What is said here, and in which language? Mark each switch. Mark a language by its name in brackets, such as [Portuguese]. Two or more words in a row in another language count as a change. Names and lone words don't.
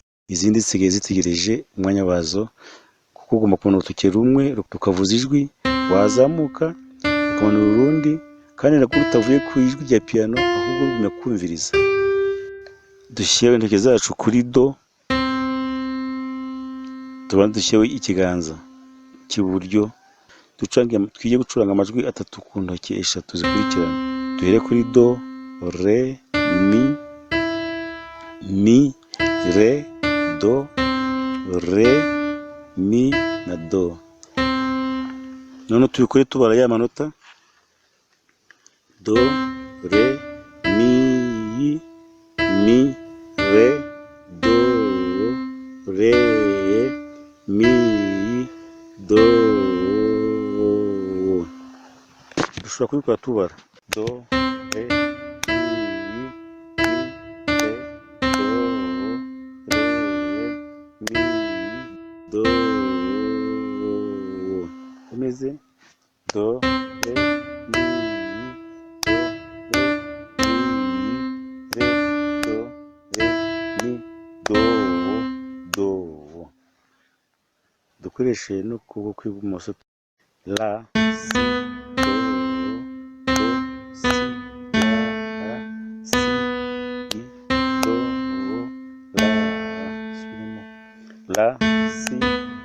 [Kinyarwanda] Izindi zisigaye zitegereje umwanya wazo, kuko ugomba kubona urutoki rumwe rukavuza ijwi, wazamuka ukamanura urundi, kandi nako rutavuye ku ijwi rya piyano, ahubwo rugumya kumviriza. Dushyire intoki zacu kuri do, tubanze dushyireho ikiganza cy'iburyo, twige gucuranga amajwi atatu ku ntoki eshatu zikurikirana. Duhere kuri do, re, mi, re, do, re, mi na do. None tubikore tubara ya manota: do, re, mi, re, do, re, mi, do. Dushobora kubikora tubara: do, re, mi, re, do, re, mi, do. Umeze do, re, mi, do, re, do, re, mi, do, do. dukoreshe n'ukuboko kw'ibumoso. La, si, do, si, la, si, do, la. Subiremo. La, si,